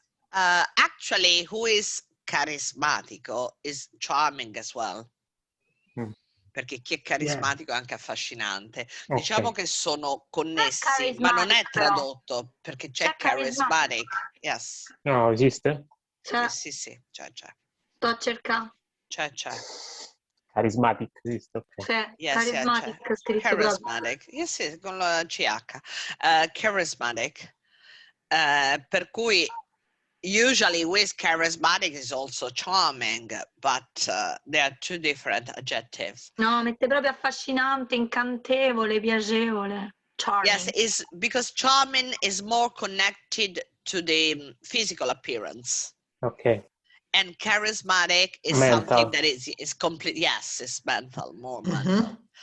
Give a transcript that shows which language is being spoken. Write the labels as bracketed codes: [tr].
[en] Actually, who is carismatico is charming as well. [it] Perché chi è carismatico è anche affascinante. Diciamo che sono connessi, ma non è tradotto, perché c'è charismatic. [en] Yes. [it] No, esiste? Sì, c'è. Sto cercando. C'è. Charismatic esiste, ok. [en] Yes, charismatic, charismatic. Yes, [it] con la CH. [en] Charismatic. [it] Per cui [en] usually with charismatic is also charming, but there are two different adjectives. [it] No, mette proprio affascinante, incantevole, piacevole. [en] Charming. Yes, is because charming is more connected to the physical appearance. Okay. And charismatic is mental. Something that is complete. Yes, it's mental, more mental.